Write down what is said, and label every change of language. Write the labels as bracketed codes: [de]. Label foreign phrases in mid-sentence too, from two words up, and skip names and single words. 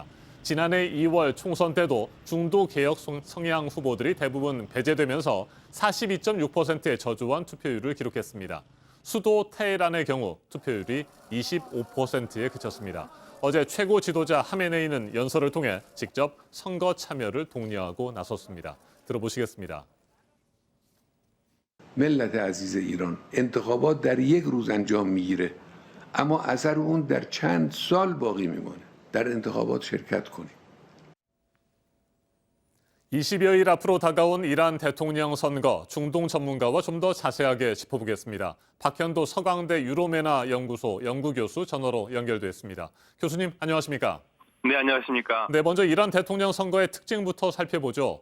[ko] 지난해 2월 총선 때도 중도 개혁 성향 후보들이 대부분 배제되면서 42.6%의 저조한 투표율을 기록했습니다. 수도 테헤란의 경우 투표율이 25%에 그쳤습니다. 어제 최고 지도자 하메네이는 연설을 통해 직접 선거 참여를 독려하고 나섰습니다. 들어보시겠습니다. [fa] ملت عزیز ایران انتخابات در یک روز انجام میگیره اما اثر اون در چند سال باقی میمونه در انتخابات شرکت کنیم [ko] 20여일 앞으로 다가온 이란 대통령 선거, 중동 전문가와 좀 더 자세하게 짚어보겠습니다. 박현도 서강대 유로메나 연구소 연구교수 전화로 연결됐습니다. 교수님 안녕하십니까? 네, 안녕하십니까? 네, 먼저 이란 대통령 선거의 특징부터 살펴보죠.